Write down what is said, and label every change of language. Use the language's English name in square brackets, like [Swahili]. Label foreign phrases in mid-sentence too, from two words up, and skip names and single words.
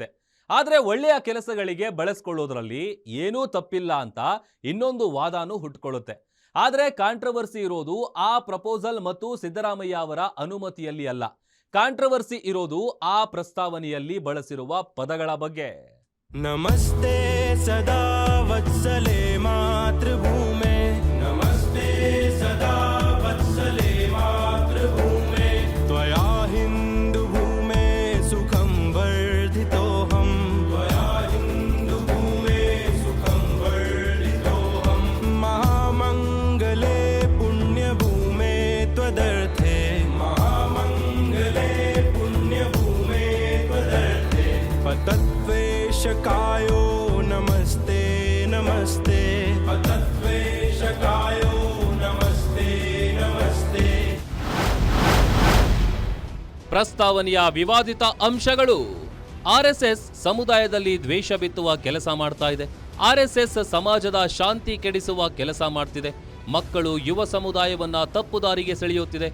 [Kannada] ಆದ್ರೆ ಒಳ್ಳೆಯ ಕೆಲಸಗಳಿಗೆ ಬಳಸ್ಕೊಳ್ಳೋದ್ರಲ್ಲಿ ಏನೂ ತಪ್ಪಿಲ್ಲ ಅಂತ ಇನ್ನೊಂದು ವಾದನೂ ಹುಟ್ಕೊಳ್ಳುತ್ತೆ. ಆದ್ರೆ ಕಾಂಟ್ರವರ್ಸಿ ಇರೋದು ಆ ಪ್ರಪೋಸಲ್ ಮತ್ತು ಸಿದ್ದರಾಮಯ್ಯ ಅವರ ಅನುಮತಿಯಲ್ಲಿ ಅಲ್ಲ. ಕಾಂಟ್ರವರ್ಸಿ ಇರೋದು ಆ ಪ್ರಸ್ತಾವನೆಯಲ್ಲಿ ಬಳಸಿರುವ ಪದಗಳ ಬಗ್ಗೆ. [Sanskrit] नमस्ते सदा वत्सले मातृभूमे नमस्ते सदा वत्सले मातृभूमे त्वया हिन्दुभूमे सुखं वर्धितोऽहं त्वया हिन्दुभूमे सुखं वर्धितोऽहं महामङ्गले पुण्यभूमे त्वदर्थे महामङ्गले पुण्यभूमे त्वदर्थे पतत्वेशकायो नमस्ते नमस्ते पतत्वेशकायो नमस्ते नमस्ते. [Kannada] ಪ್ರಸ್ತಾವನೆಯ ವಿವಾದಿತ ಅಂಶಗಳು. ಆರ್ಎಸ್ಎಸ್ ಸಮುದಾಯದಲ್ಲಿ ದ್ವೇಷ ಬಿತ್ತುವ ಕೆಲಸ ಮಾಡ್ತಾ ಇದೆ. ಆರ್ಎಸ್ಎಸ್ ಸಮಾಜದ ಶಾಂತಿ ಕೆಡಿಸುವ ಕೆಲಸ ಮಾಡ್ತಿದೆ. ಮಕ್ಕಳು ಯುವ ಸಮುದಾಯವನ್ನ ತಪ್ಪು ದಾರಿಗೆ ಸೆಳೆಯುತ್ತಿದೆ.